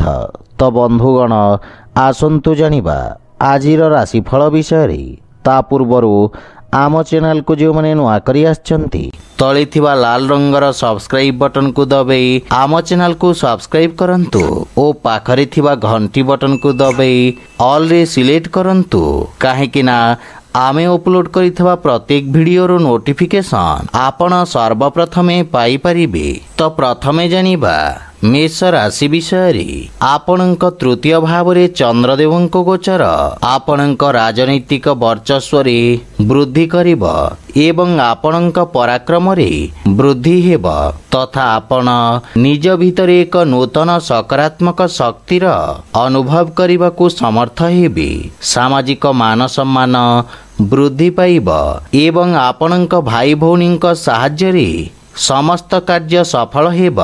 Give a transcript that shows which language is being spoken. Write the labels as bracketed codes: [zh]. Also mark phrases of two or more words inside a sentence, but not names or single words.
[or] ତୋ ବନ୍ଧୁଗଣ ଆସନ୍ତୁ ଜାଣିବା ଆଜିର ରାଶିଫଳ ବିଷୟ ରେ। ତା ପୂର୍ବରୁ ଆମ ଚ୍ୟାନେଲ କୁ ଯୋ ମୈନେ ନୂଆ କରି ଆସନ୍ତି ତଳେ ଥିବା ଲାଲ ରଙ୍ଗର ସବସ୍କ୍ରାଇବ ବଟନ କୁ ଦବାଇ ଆମ ଚ୍ୟାନେଲ କୁ ସବସ୍କ୍ରାଇବ କରନ୍ତୁ ଓ ପାଖରେ ଥିବା ଘଣ୍ଟି ବଟନ କୁ ଦବାଇ ଅଲ ରେ ସିଲେକ୍ଟ କରନ୍ତୁ କାହିଁକି ନା ଆମେ ଅପଲୋଡ କରିଥିବା ପ୍ରତ୍ୟେକ ଭିଡିଓର ନୋଟିଫିକେସନ ଆପଣ ସର୍ବପ୍ରଥମେ ପାଇ ପାରିବେ। ତୋ ପ୍ରଥମେ ଜାଣିବା ମେଷ ରାଶି ବିଷୟ ରେ। ଆପଣଙ୍କ ତୃତୀୟ ଭାବ ରେ ଚନ୍ଦ୍ରଦେବଙ୍କ ଗୋଚର ଆପଣଙ୍କ ରାଜନୈତିକ ବର୍ଚ୍ଚସ୍ୱ ରେ ବୃଦ୍ଧି କରିବ ଏବଂ ଆପଣଙ୍କ ପରାକ୍ରମ ରେ ବୃଦ୍ଧି ହେବ ତଥା ଆପଣ ନିଜ ଭିତର ଏକ ନୂତନ ସକାରାତ୍ମକ ଶକ୍ତିର ଅନୁଭବ କରିବାକୁ ସମର୍ଥ ହେବେ। ସାମାଜିକ ମାନ ସମ୍ମାନ ବୃଦ୍ଧି ପାଇବ ଏବଂ ଆପଣଙ୍କ ଭାଇ ଭଉଣୀଙ୍କ ସାହାଯ୍ୟ ରେ ସମସ୍ତ କାର୍ଯ୍ୟ ସଫଳ ହେବ।